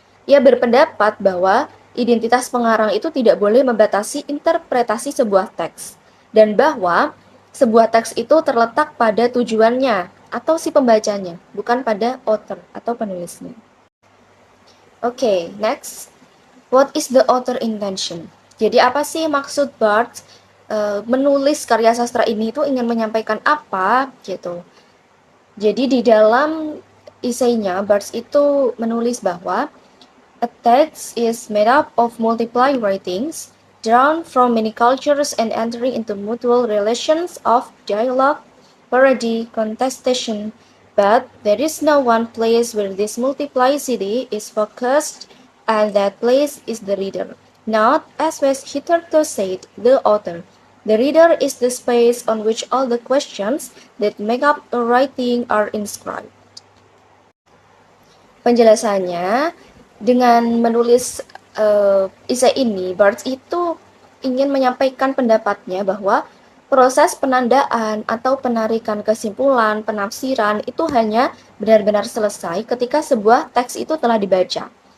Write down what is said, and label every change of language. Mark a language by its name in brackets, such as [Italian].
[Indonesian] Ia berpendapat bahwa identitas pengarang itu tidak boleh membatasi interpretasi sebuah teks, dan bahwa sebuah teks itu terletak pada tujuannya atau si pembacanya, bukan pada author atau penulisnya. Oke, next. [English] What is the author intention? [Indonesian] Jadi apa sih maksud Barthes menulis karya sastra ini itu ingin menyampaikan apa gitu. Jadi di dalam esainya Barthes itu menulis bahwa [English] a text is made up of multiple writings drawn from many cultures and entering into mutual relations of dialogue, parody, contestation, but there is no one place where this multiplicity is focused, and that place is the reader. Not, as was hitherto said, the author. The reader is the space on which all the questions that make up a writing are inscribed. [Indonesian] Penjelasannya, dengan menulis esai ini, Barthes itu ingin menyampaikan pendapatnya bahwa proses penandaan atau penarikan kesimpulan, penafsiran itu hanya benar-benar selesai ketika sebuah teks itu telah dibaca.